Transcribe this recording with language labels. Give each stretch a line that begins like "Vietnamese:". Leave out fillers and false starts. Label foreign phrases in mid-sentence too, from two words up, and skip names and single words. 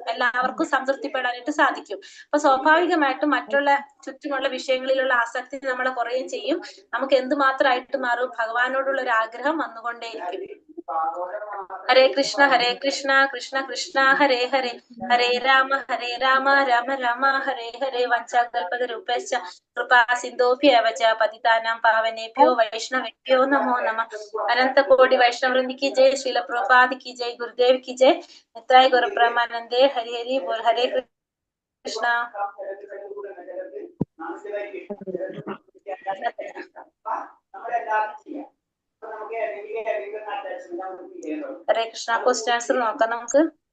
Malayalam: എല്ലാവർക്കും സംതൃപ്തിപ്പെടാനായിട്ട് സാധിക്കും. അപ്പൊ സ്വാഭാവികമായിട്ടും മറ്റുള്ള ചുറ്റുമുള്ള വിഷയങ്ങളിലുള്ള ആസക്തി നമ്മളെ കുറയുകയും ചെയ്യും. നമുക്ക് എന്തുമാത്രമായിട്ട് മാറും? ഭഗവാനോടുള്ള ഒരു ആഗ്രഹം വന്നുകൊണ്ടേയിരിക്കും.
Sanskrit: हरे कृष्ण कृष्ण कृष्ण हरे हरे, हरे राम राम राम हरे हरे. वाञ्छाकल्पतरुभ्यश्च कृपासिन्धुभ्य एव च पतितानां पावनेभ्यो वैष्णवेभ्यो नमो नमः. अनन्त कोटि वैष्णववृन्द
Hindi: की जय, श्रील प्रभुपाद की जय, गुरुदेव की जय,
Bangla: নিতাই গৌর ব্রহ্মানন্দে হরি হরি বোল.
Sanskrit: हरे कृष्ण. हरे कृष्ण.
English: question answer
Malayalam: നോക്കാം നമുക്ക്.